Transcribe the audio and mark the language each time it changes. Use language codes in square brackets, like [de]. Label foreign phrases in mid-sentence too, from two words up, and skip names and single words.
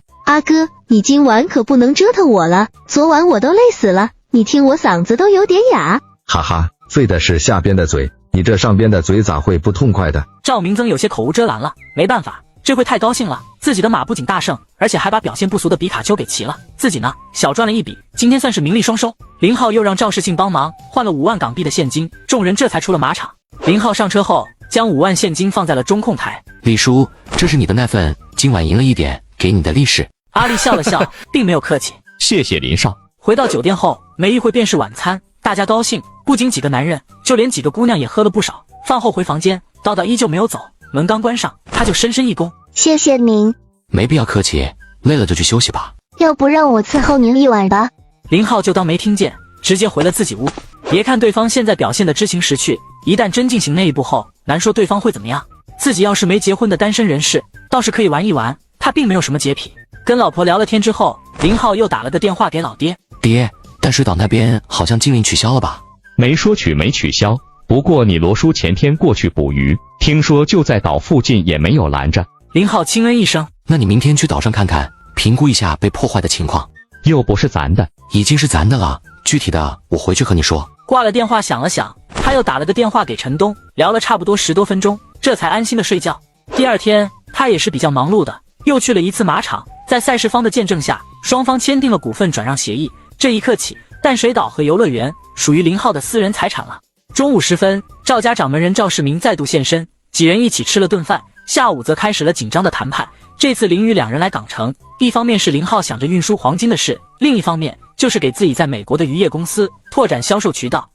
[zh] 阿哥，你今晚可不能折騰我了，昨晚我都累死了，你聽我嗓子都有點啞。哈哈，醉的是下邊的嘴，你這上邊的嘴咋會不痛快的？趙明增有些口無遮攔了，沒辦法，這回太高興了，自己的馬不僅大勝，而且還把表現不俗的比卡丘給騎了，自己呢小賺了一筆，今天算是名利雙收。林浩又讓趙世慶幫忙換了5萬港幣的現金，眾人這才出了馬場。林浩上車後，將5萬現金放在了中控台。李叔，這是你的那份今晚贏了一點給你的利是。阿力笑了笑，並沒有客氣。謝謝林少。回到酒店後，沒一會便是晚餐，大家高興，不僅幾個男人，就連幾個姑娘也喝了不少。飯後回房間，叨叨依舊沒有走，門剛關上，他就深深一躬。謝謝您。沒必要客氣，累了就去休息吧。要不讓我伺候您一晚吧？林浩就當沒聽見，直接回了自己屋。別看對方現在表現得知情識趣，一旦真進行那一步後，難說對方會怎麼樣。自己要是沒結婚的單身人士，倒是可以玩一玩，他並沒有什麼潔癖。跟老婆聊了天之後，林浩又打了個電話給老爹。爹，淡水島那邊好像禁令取消了吧？沒說取沒取消，不過你羅叔前天過去捕魚，聽說就在島附近也沒有攔着。林浩輕嗯一聲。那你明天去島上看看，評估一下被破壞的情況。又不是咱的。已經是咱的了，具體的我回去和你說。掛了電話想了想，他又打了個電話給陳東，聊了差不多10多分鐘，這才安心的睡覺。第二天他也是比較忙碌的，又去了一次馬場，在賽事方的見證下，雙方簽訂了股份轉讓協議。這一刻起，淡水島和遊樂園屬於林浩的私人財產了。中午時分，趙家掌門人趙世明再度現身，幾人一起吃了頓飯。下午則開始了緊張的談判。這次林與兩人來港城，一方面是林浩想着運輸黃金的事，另一方面就是給自己在美國的漁業公司拓展銷售渠道。